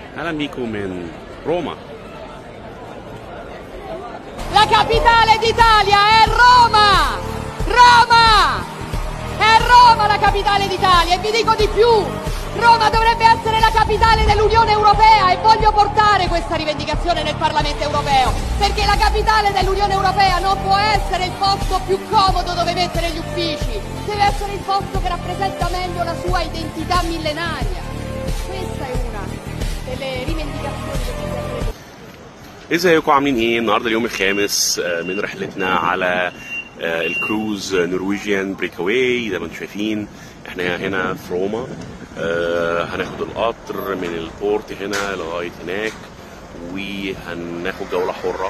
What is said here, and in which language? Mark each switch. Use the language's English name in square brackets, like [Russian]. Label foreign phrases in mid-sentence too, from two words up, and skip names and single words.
[Arabic] اهلا بيكم من روما. [Italian] La capitale d'Italia è Roma! Roma! È Roma la capitale d'Italia e vi dico di più, Roma dovrebbe essere la capitale dell'Unione Europea e voglio portare questa rivendicazione nel Parlamento Europeo, perché la capitale dell'Unione Europea non può essere il posto più comodo dove mettere gli uffici, deve essere il posto che rappresenta meglio la sua identità millenaria. Questa è una delle rivendicazioni che ci serve. [Arabic] ازيكم عاملين ايه؟ النهارده اليوم الخامس من رحلتنا على الكروز نرويجيان بريكاواي. زي ما انتم شايفين احنا هنا في روما. هناخد القطر من البورت هنا لغايه هناك وهناخد جوله حره.